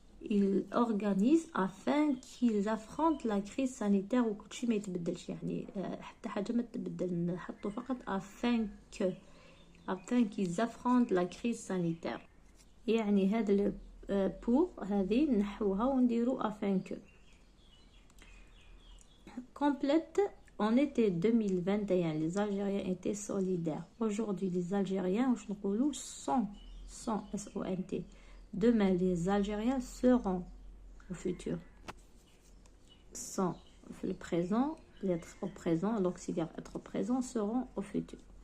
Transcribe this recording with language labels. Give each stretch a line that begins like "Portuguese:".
French: Il organise afin qu'ils affrontent la crise sanitaire
Arabic: وكل شيء ما يتبدلش. يعني حتى حاجة ما تتبدل نحطوا فقط
French: afin qu'ils affrontent la crise sanitaire.
Arabic: يعني هذا pour هذه نحوها ونديروا
French: afin que. Complète. En été 2021, les Algériens étaient solidaires. Aujourd'hui, les Algériens sont S-O-N-T. Demain, les Algériens seront au futur. Sont le présent, l'être au présent, l'auxiliaire être au présent, seront au futur.